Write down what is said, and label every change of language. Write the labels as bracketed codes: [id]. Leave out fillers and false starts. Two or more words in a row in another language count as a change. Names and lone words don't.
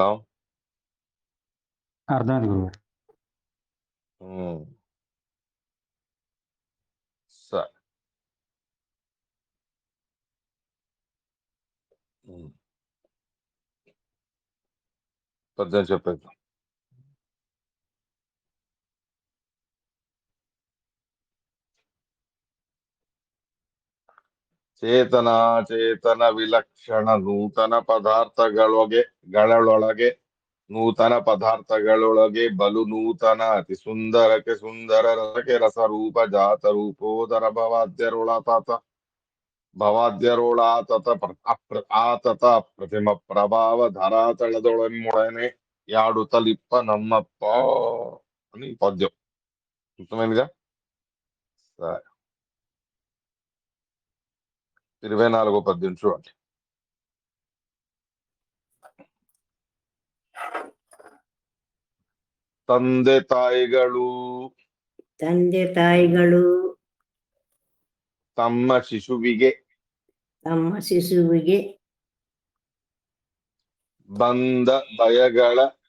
[te] అర్థమైంది గురుగారు. సరే. పద్యం చెప్పేద్దాం. [kn] ಚೇತನ ವಿಲಕ್ಷಣ ನೂತನ ಪದಾರ್ಥಗಳೊಳಗೆ ನೂತನ ಪದಾರ್ಥಗಳೊಳಗೆ ಬಲು ನೂತನ ಅತಿ ಸುಂದರಕ್ಕೆ ಸುಂದರ ರಸಕ್ಕೆ ರಸರೂಪ ಜಾತ ರೂಪೋದರ ಆತತ ಪ್ರತಿಮ ಪ್ರಭಾವ ಧರಾತಳದೊಳಮೊಡನೆ ಯಾಡುತ್ತಲಿಪ್ಪ ನಮ್ಮಪ್ಪ [te] అని పద్యం. అర్థమైందిగా? సరే, 24వ పద్యం చూడండి. [kn] ತಂದೆ ತಾಯಿಗಳು ತಮ್ಮ ಶಿಶುವಿಗೆ ಬಂದ ಭಯಗಳ